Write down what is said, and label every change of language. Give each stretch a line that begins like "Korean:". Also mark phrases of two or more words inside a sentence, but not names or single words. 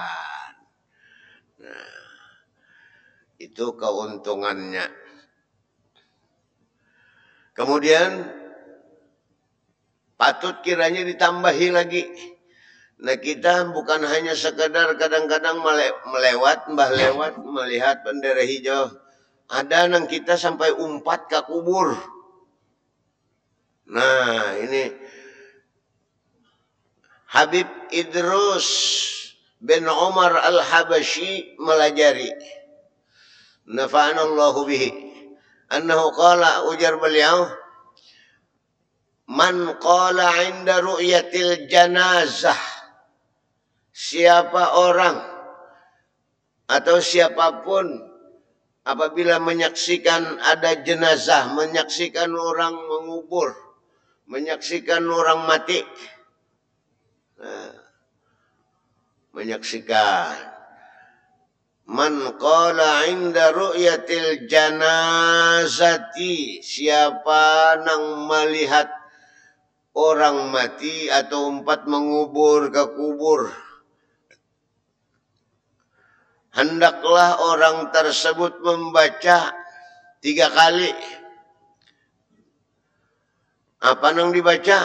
Indonesian: Nah, itu keuntungannya. Kemudian patut kiranya ditambahi lagi. Nah kita bukan hanya sekedar kadang-kadang melewat melihat bendera hijau.
Banjar: Ada nang kita sampai umpat ke kubur. Nah ini Habib Idrus bin Umar Al-Habashi melajari.
Arabic: نفعنا الله به. أنه قال,
Banjar: ujar beliau,
Arabic: من قال عند رؤية الجنازة.
Indonesian: Siapa orang atau siapapun apabila menyaksikan ada jenazah, menyaksikan orang mengubur, menyaksikan orang mati, nah, menyaksikan.
Arabic: من قال عند رؤية الجنازة,
Banjar: siapa nang melihat orang mati atau umpat mengubur ke kubur, hendaklah orang tersebut membaca 3 kali.
Indonesian: Apa yang dibaca?